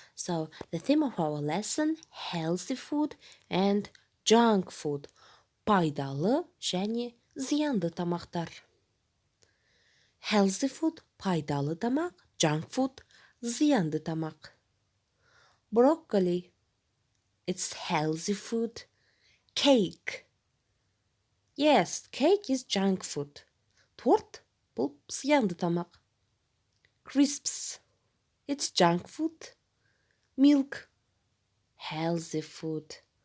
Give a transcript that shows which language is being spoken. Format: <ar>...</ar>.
<en>So, the theme of our lesson healthy food and junk food.</en> <kk>Пайдалы және зиянды тамақтар.</kk> <en>Healthy food</en> <kk>пайдалы тамақ,</kk> <en>junk food</en> <kk>зиянды тамақ.</kk> <en>Broccoli, it's healthy food. Cake. Yes, cake is junk food.</en> <kk>Торт бұл зиянды тамақ.</kk> <en>Crisps, it's junk food. Milk, healthy food.</en>